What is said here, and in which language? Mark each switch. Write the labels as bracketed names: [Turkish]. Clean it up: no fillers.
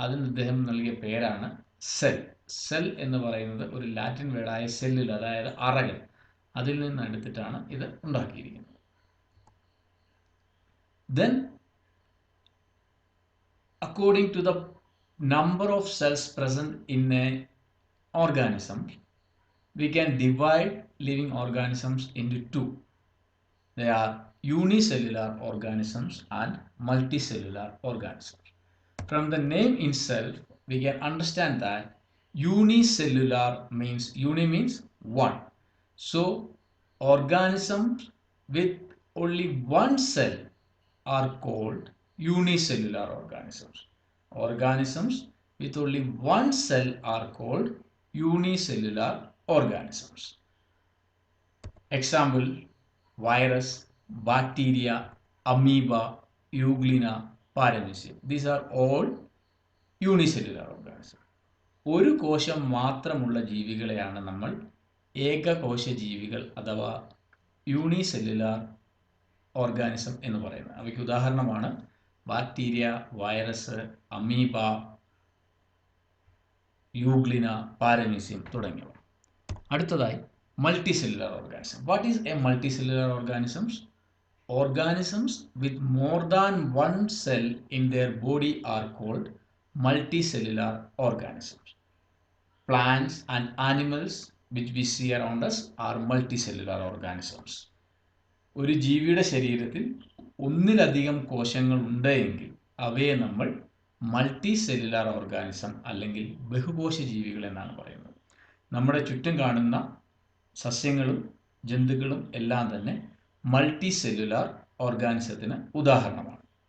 [Malayalam] അദ്ദേഹം നൽകിയ പേരാണ് സെൽ. സെൽ എന്ന് പറയുന്നത് ഒരു ലാറ്റിൻ വേർഡായ സെല്ലിൽ, അതായത് അറകൾ, അതിൽ നിന്ന് എടുത്തിട്ടാണ് ഇത് ഉണ്ടാക്കിയിരിക്കുന്നത്. [English] Then, according to the number of cells present in an organism, we can divide living organisms into two. They are unicellular organisms and multicellular organisms. From the name itself, we can understand that unicellular means, uni means one. So, organisms with only one cell are called unicellular organisms. Organisms with only one cell are called unicellular organisms. Example: virus, bacteria, amoeba, euglena, paramecium. These are all unicellular organisms. [Malayalam] ഒരു കോശം മാത്രമുള്ള ജീവികളെയാണ് നമ്മൾ ഏകകോശ ജീവികൾ അഥവാ unicellular organism എന്ന് പറയുന്നത്. അവയ്ക്ക് ഉദാഹരണമാണ് bacteria, virus, amoeba, euglena, paramecium തുടങ്ങിയവ. അടുത്തതായി [English] multicellular organism. What is a multicellular organisms? Organisms with more than one cell in their body are called multicellular organisms. Plants and animals which we see around us are multicellular organisms. [Malayalam] ഒരു ജീവിയുടെ ശരീരത്തിൽ ഒന്നിലധികം കോശങ്ങൾ ഉണ്ടെങ്കിൽ അവയെ നമ്മൾ multi cellular organism അല്ലെങ്കിൽ ബഹുകോശ ജീവികൾ എന്നാണ് പറയുന്നത്. നമ്മുടെ ചുറ്റും കാണുന്ന സസ്യങ്ങളും ജന്തുക്കളും എല്ലാം തന്നെ മൾട്ടി സെല്ലുലാർ ഓർഗാനിസത്തിന് ഉദാഹരണമാണ്.